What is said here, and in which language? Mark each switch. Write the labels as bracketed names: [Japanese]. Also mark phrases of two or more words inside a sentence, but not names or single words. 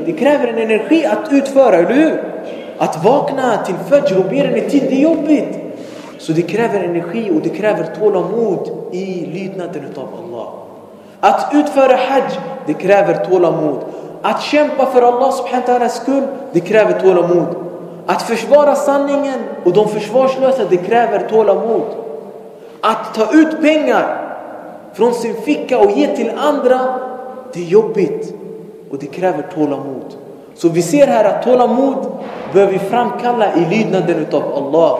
[Swedish] Det kräver en energi att utföra, eller hur? Att vakna till fajr och be den i tid, det är jobbigt. Så det kräver energi och det kräver tålamod i lydnaden av Allah. Att utföra hajj, det kräver tålamod. Att kämpa för [Arabic] الله سبحانه وتعالى [Swedish] skull, det kräver tålamod. Att försvara sanningen och de försvarslösa, det kräver tålamod. Att ta ut pengar från sin ficka och ge till andra, det är jobbigt och det kräver tålamod. Så vi ser här att tålamod bör vi framkalla i lydnaden av Allah.